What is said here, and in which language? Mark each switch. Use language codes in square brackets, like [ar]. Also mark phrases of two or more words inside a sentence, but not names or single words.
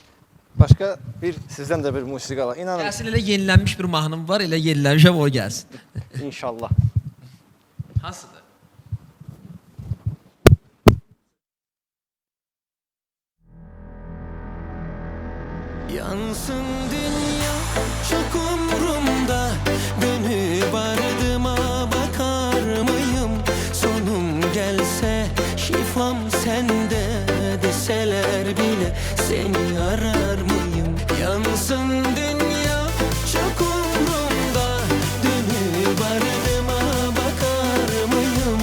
[az] Başqa sizdən də bir musiqi ala. İnanın. Gəlsin elə yenilənmiş bir mahnım var, elə yenilənmişəm o gəlsin. İnşallah. Hansıdır? [tr] Yansın dünya çok umrumda, dönüp ardıma bakar mıyım? Sonum gelse şifam sende deseler bile seni arar mıyım? Yansın dünya çok umrumda, dönüp ardıma bakar mıyım?